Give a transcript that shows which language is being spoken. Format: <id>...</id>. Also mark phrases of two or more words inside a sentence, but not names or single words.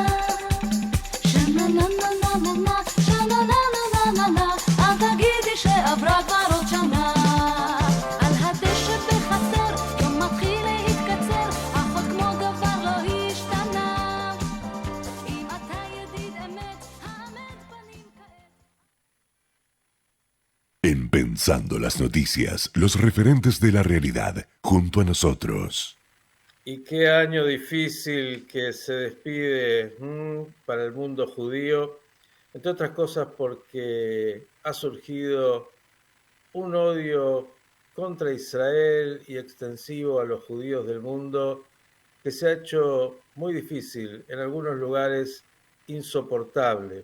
<he>שנה נה נה נה נה נה, שנה נה נה נה נה נה, אל תגידי שעברה כבר עוד שנה. על הדשא בחצר, יום מתחיל להתקצר, אך עוד כמו דבר לא השתנה. אם אתה ידיד אמת, האמת פנים כעת.</he> <es>En Pensando las Noticias, los referentes de la realidad, junto a nosotros. Y qué año difícil que se despide para el mundo judío, entre otras cosas porque ha surgido un odio contra Israel y extensivo a los judíos del mundo que se ha hecho muy difícil, en algunos lugares insoportable.</es>